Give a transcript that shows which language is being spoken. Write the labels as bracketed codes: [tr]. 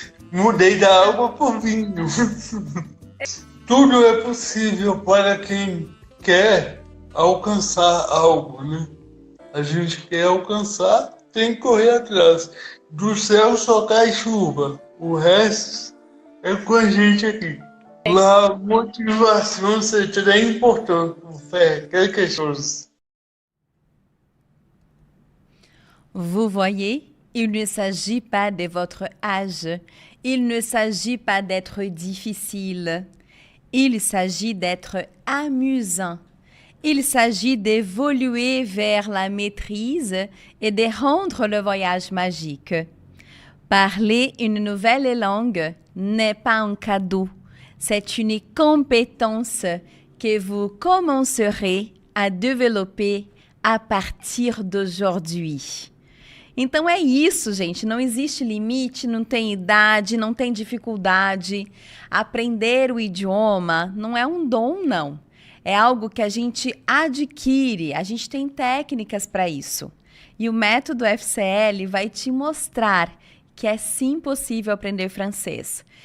[pt] Mudei da água por vinho. Tudo é possível para quem quer alcançar algo, né? A gente quer alcançar, tem que correr atrás. Do céu só cai chuva, o resto é com a gente aqui. [fr] La motivation, c'est très important pour faire quelque chose. Vous voyez, il ne s'agit pas de votre âge, il ne s'agit pas d'être difficile, il s'agit d'être amusant. Il s'agit d'évoluer vers la maîtrise et de rendre le voyage magique. Parler une nouvelle langue n'est pas un cadeau, c'est une compétence que vous commencerez à développer à partir d'aujourd'hui. [pt] Então é isso, gente. Não existe limite, não tem idade, não tem dificuldade. Aprender o idioma não é um dom, não. É algo que a gente adquire, a gente tem técnicas para isso. E o método FCL vai te mostrar que é sim possível aprender francês.